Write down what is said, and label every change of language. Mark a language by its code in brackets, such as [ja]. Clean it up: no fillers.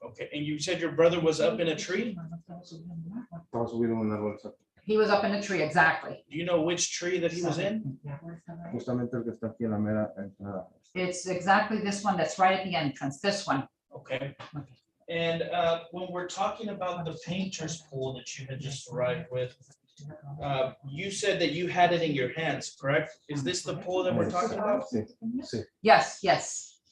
[en] Okay, and you said your brother was up in a tree? [es] estaba subido en una bolsa, [en] he was up in a tree, exactly. Do you know which tree that he was in? [es] justamente el que está aquí en la mera entrada. [en] It's exactly this one that's right at the entrance, this one. Okay. And when we're talking about the painter's pole that you had just arrived with, you said that you had it in your hands, correct? Is this the pole that we're talking about? [es] Sí, sí, [en] Yes, yes.